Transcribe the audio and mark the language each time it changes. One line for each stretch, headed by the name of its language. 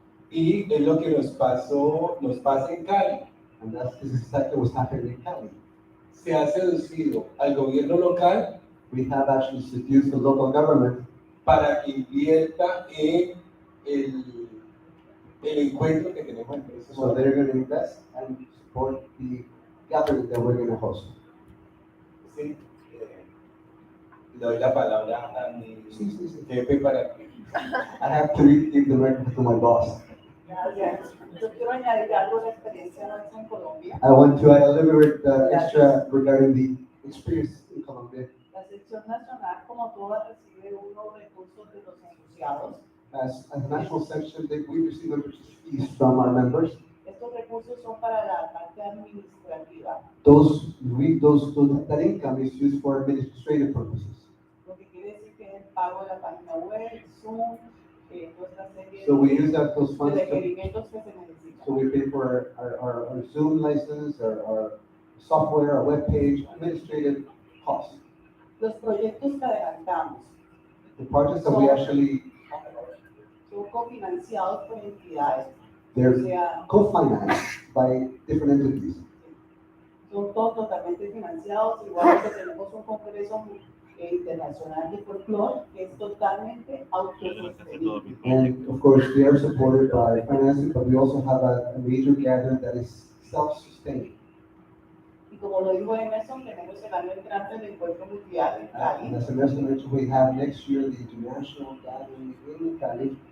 Spanish: Y es lo que nos pasa en Cali.
English: And this is exactly what's happening in Cali.
Spanish: Se ha seducido al gobierno local.
English: We have actually seduced the local government
Spanish: para que invierta en el encuentro que tenemos en Puerto.
English: So they're going to invest and support the gathering that we're going to host.
Spanish: Sí, le doy la palabra a mi jefe para que.
English: I have to give the microphone to my boss.
Spanish: Gracias. Yo quiero añadir algo de la experiencia nuestra en Colombia.
English: I want to add a little bit extra regarding the experience in Colombia.
Spanish: La sección nacional, como toda, recibe unos recursos de los asociados.
English: As a national section, we receive membership fees from our members.
Spanish: Estos recursos son para la parte administrativa.
English: That income is used for administrative purposes.
Spanish: Lo que quiere decir que es el pago de la página web, Zoom, nuestra serie
English: So we use those funds
Spanish: de requerimientos que se necesitan.
English: So we pay for our Zoom license, our software, our web page, administrative costs.
Spanish: Los proyectos que adelantamos.
English: The projects that we actually
Spanish: son cofinanciados por entidades.
English: they're co-financed by different entities.
Spanish: Son todos totalmente financiados, igual que tenemos un congreso internacional de folclore que es totalmente autosostenible.
English: And of course, they are supported by financing, but we also have a major gathering that is self-sustaining.
Spanish: Y como lo dijo Emerson, tenemos el año entrante del encuentro mundial en Cali.
English: And as Emerson mentioned, we have next year the international gathering in Cali.